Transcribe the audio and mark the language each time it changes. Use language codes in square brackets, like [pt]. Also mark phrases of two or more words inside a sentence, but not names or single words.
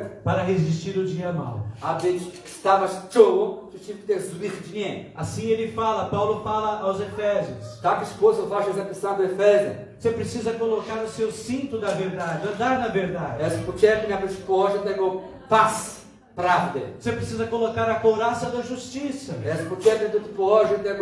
[pt] Para resistir o dia mau. [pl] aby stawać czoło przeciwko tych złych dni. [pt] Assim ele fala, Paulo fala aos Efésios. [pl] W taki sposób właśnie zapisano w Efezach. [pt] Você precisa colocar o seu cinto da verdade, andar na verdade. [pl] Jest potrzebny, aby społożyć tego pas prawdy. [pt] Você precisa colocar a couraça da justiça. [pl] Jest potrzebny do położyć